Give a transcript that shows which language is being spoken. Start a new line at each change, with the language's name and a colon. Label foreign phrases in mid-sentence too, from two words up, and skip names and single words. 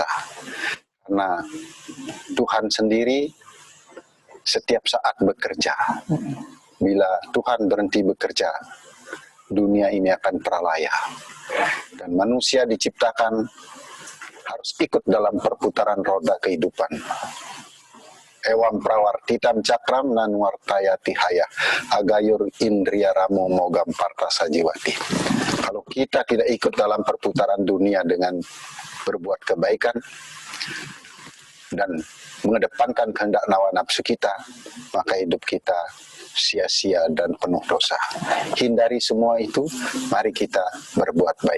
Indonesian: Karena Tuhan sendiri setiap saat bekerja. Bila Tuhan berhenti bekerja, dunia ini akan pralaya. Dan manusia diciptakan harus ikut dalam perputaran roda kehidupan.
Sanskrit: Ewam prawartitam cakram nan wartayati haya agayur indriya ramo mogam parta sajiwati.
Indonesian: Kalau kita tidak ikut dalam perputaran dunia dengan berbuat kebaikan dan mengedepankan kehendak hawa nafsu kita, maka hidup kita sia-sia dan penuh dosa. Hindari semua itu, mari kita berbuat baik.